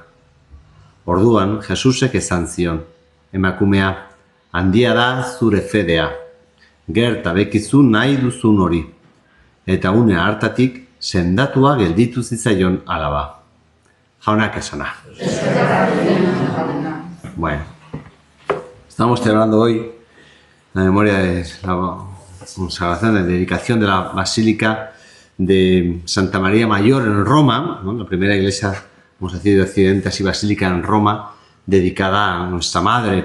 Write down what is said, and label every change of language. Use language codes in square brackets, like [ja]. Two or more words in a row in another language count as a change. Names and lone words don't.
[eu] Orduan Jesusek esan zion, emakumea, handia da zure fedea, gerta bekizu nahi duzun hori. Eta une hartatik sendatua gelditu zitzaion alaba. Jaunak esana. [es] Bueno, estamos celebrando hoy la memoria de la consagración, de dedicación de la Basílica de Santa María Mayor en Roma, ¿no? La primera iglesia, vamos a decir, de Occidente, así basílica en Roma, dedicada a nuestra Madre.